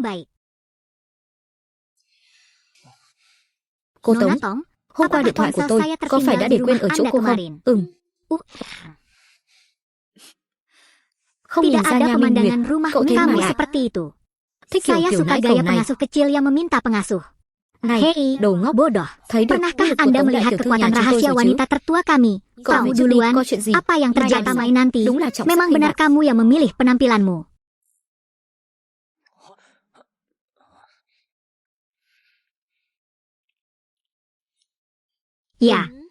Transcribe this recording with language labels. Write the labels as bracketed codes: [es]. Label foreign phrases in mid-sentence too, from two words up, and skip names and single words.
[vi] Cô Tống, hôm qua điện thoại của tôi có phải đã để quên ở chỗ cô không? Không nhìn ra nha Minh Nguyệt, cậu thế mà lại thích kiểu nãi cậu này. Này, đồ ngốc, bodoh. Thấy được [id] Pernahkah Anda melihat kekuatan rahasia wanita tertua kami? Kamu duluan, apa yang terjadi nanti? Memang benar kamu yang memilih penampilanmu. Ya.